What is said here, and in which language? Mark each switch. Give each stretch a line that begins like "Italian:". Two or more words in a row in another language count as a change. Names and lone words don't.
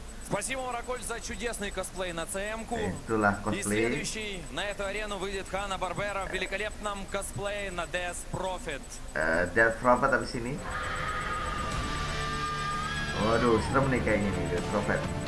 Russian: Спасибо, Мараколь, за чудесный косплей на ЦМ-ку.
Indonesian: Itulah
Russian: И cosplay. следующий на эту арену выйдет Хана Барбера в великолепном косплее на Death Prophet.
Indonesian: Death Prophet abis ini. Waduh, serem nih kayaknya nih Death Prophet.